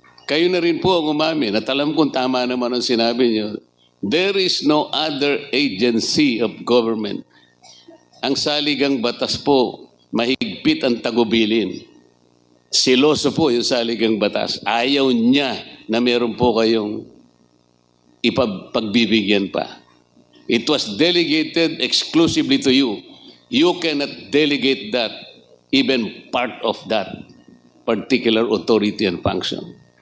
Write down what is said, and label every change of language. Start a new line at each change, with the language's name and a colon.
Filipino: Kayo na rin po ang umamin at alam kong tama naman ang sinabi niyo.
English: There is no other agency of government.
Filipino: Ang saligang batas po, mahigpit ang tagubilin. Siloso po yung saligang batas. Ayaw niya na meron po kayong ipagbibigyan pa.
English: It was delegated exclusively to you. You cannot delegate that, even part of that particular authority and function.